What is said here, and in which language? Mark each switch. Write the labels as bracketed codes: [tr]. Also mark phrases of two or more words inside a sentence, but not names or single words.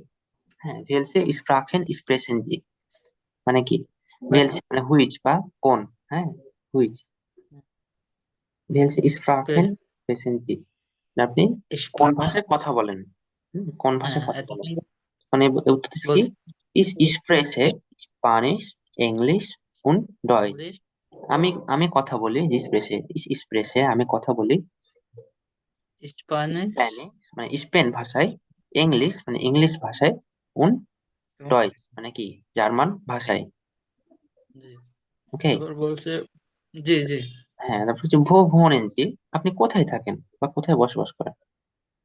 [bn] হ্যাঁ, [de] Welche Sprachen sprechen Sie [bn] মানে কি? ভেলসে মানে হুইচ বা কোন, হ্যাঁ, হুইচ। [de] Welche Sprachen sprechen Sie, [bn] আপনি কোন স্প্রাক। ভাষায় কথা বলেন? কোন হ্যাঁ, ভাষায় কথা বলেন? এতক্ষণ মানে উত্তর দিচ্ছে কি, বলছে [de] ich spreche Spanish, English und Deutsch. [bn] ইংলিশ, আমি কথা বলি, [de] ich spreche, ich spreche [bn] আমি কথা বলি স্প্যানিশ স্প্যানিশ মানে স্পেন ভাষায়, ইংলিশ মানে ইংলিশ ভাষায়, und এবং Deutsch মানে কি জার্মান ভাষায়। জি। ওকে। তারপর বলছে জি জি। হ্যাঁ, তারপর হচ্ছে [de] Wo wohnen Sie, [bn] আপনি কোথায় থাকেন বা কোথায় বসবাস করেন?